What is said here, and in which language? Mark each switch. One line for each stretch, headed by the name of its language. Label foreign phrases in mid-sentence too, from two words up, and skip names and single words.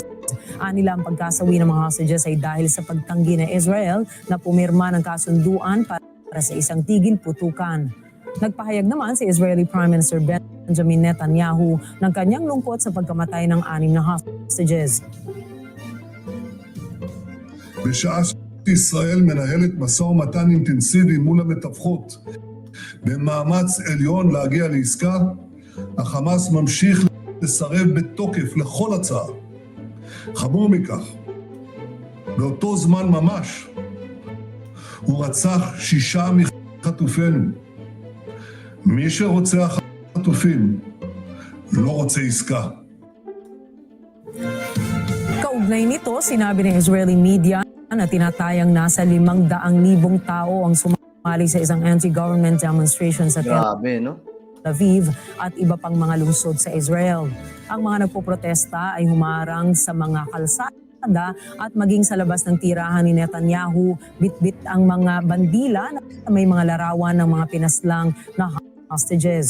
Filipino: Anila ang pagkasawi ng mga hostages ay dahil sa pagtanggi ng Israel na pumirma ng kasunduan para sa isang tigil putukan. Nagpahayag naman si
English: Israeli Prime Minister
Filipino: Benjamin Netanyahu ng kanyang lungkot sa pagkamatay ng 6 na hostages.
Hebrew: בשעה שישראל מנהלת משא ומתן אינטנסיבי מול המתווכות במאמץ עליון להגיע לעסקה, החמאס ממשיך לסרב בתוקף לכל הצעה. חמור מכך, באותו זמן ממש הוא רצח 6 מחטופינו. מי שרוצח חטופים לא רוצה עסקה.
Filipino: Kaugnay nito, sinabi ng
English: Israeli media
Filipino: na tinatayang nasa 500,000 tao ang sumali sa isang
English: anti-government demonstration
Filipino: sa Tel Grabe, no? Aviv at iba pang mga lungsod sa Israel. Ang mga nagpoprotesta ay humarang sa mga kalsada at maging sa labas ng tirahan ni Netanyahu, bitbit ang mga bandila na may mga larawan ng mga pinaslang na hostages.